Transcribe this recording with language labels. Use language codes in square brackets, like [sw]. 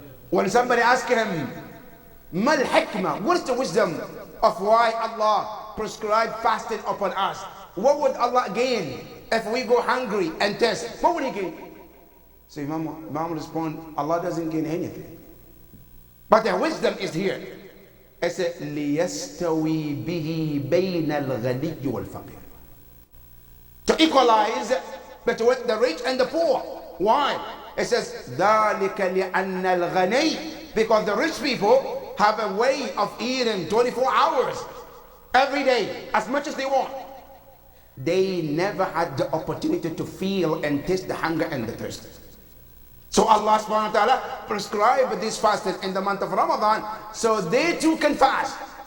[en] When somebody asked him, [ar] Mal hikmah, [en] what is the wisdom of why Allah prescribed fasting upon us? What would Allah gain if we go hungry and thirst? What would He gain? So Imam respond, Allah doesn't gain anything. But the wisdom is here. It says, [ar] لِيَسْتَوِي بِهِ بَيْنَ الْغَنِيِّ وَالْفَقِيرِ. [en] To equalize between the rich and the poor. Why? It says, [ar] ذَلِكَ لِأَنَّ الْغَنِيِّ. [en] Because the rich people have a way of eating 24 hours every day, as much as they want. They never had the opportunity to feel and taste the hunger and the thirst. So Allah subhanahu wa ta'ala prescribed this fasting in the month of Ramadan so they too can fast.